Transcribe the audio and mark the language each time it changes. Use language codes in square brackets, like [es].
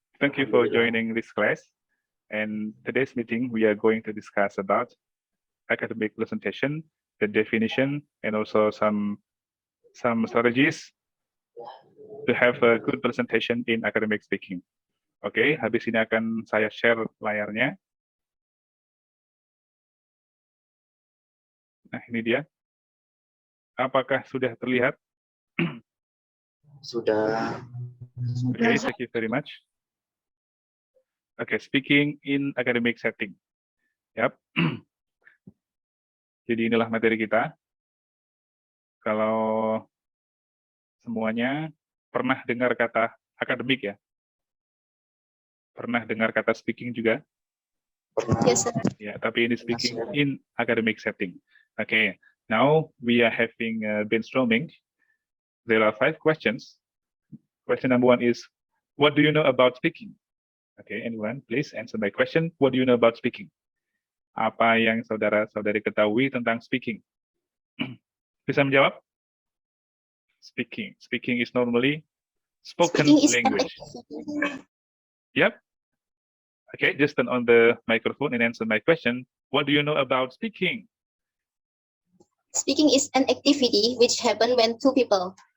[en] Thank you for joining this class. And today's meeting, we are going to discuss about academic presentation, the definition, and also some strategies to have a good presentation in academic speaking. [id] Oke, habis ini akan saya share layarnya. Nah, ini dia. Apakah sudah terlihat? Sudah. [en] Okay, thank you very much. Okay, speaking in academic setting. Yap. [id] Jadi inilah materi kita. Kalau semuanya pernah dengar kata akademik ya? Pernah dengar kata speaking juga? [en] Yes, sir. [id] Ya, tapi ini [en] speaking in academic setting. Okay, now we are having brainstorming. There are 5 questions. Question number 1 is, what do you know about speaking? Okay, anyone, please answer my question. What do you know about speaking? [id] Apa yang saudara-saudari ketahui tentang speaking? Bisa menjawab? Speaking. [en] Speaking is normally spoken language. Yep. Okay, just turn on the microphone and answer my question. What do you know about speaking? Speaking is an activity which happens when two people.